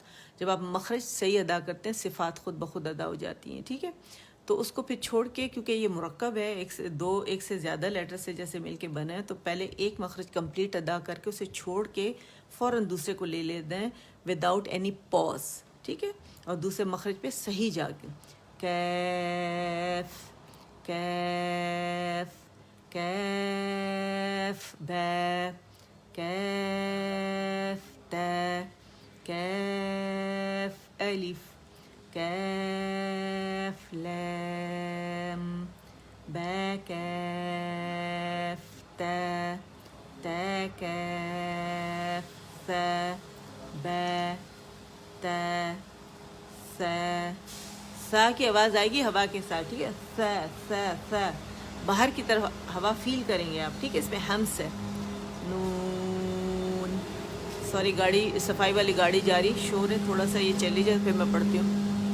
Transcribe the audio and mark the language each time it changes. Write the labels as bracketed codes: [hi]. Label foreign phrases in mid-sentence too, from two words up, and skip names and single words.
[ur] جب آپ مخرج صحیح ادا کرتے ہیں صفات خود بخود ادا ہو جاتی ہیں، ٹھیک ہے. تو اس کو پھر چھوڑ کے، کیونکہ یہ مرکب ہے، ایک سے زیادہ لیٹر سے جیسے مل کے بنا ہے، تو پہلے ایک مخرج کمپلیٹ ادا کر کے اسے چھوڑ کے فوراً دوسرے کو لے لیتے ہیں [en] without any pause, [ur] ٹھیک ہے. اور دوسرے مخرج پہ صحیح جا کے کیف کیف کیف با کیف تا کیف الف کیف لام با کیف تا تا کیف ثا با تا سا کی آواز آئے گی ہوا کے ساتھ، ٹھیک ہے. سا سا سا باہر کی طرف ہوا فیل کریں گے آپ، ٹھیک ہے. اس میں ہمس ہے. نون. سوری گاڑی صفائی والی گاڑی جا رہی، شور ہے تھوڑا سا، یہ چلی جائے پھر میں پڑھتی ہوں.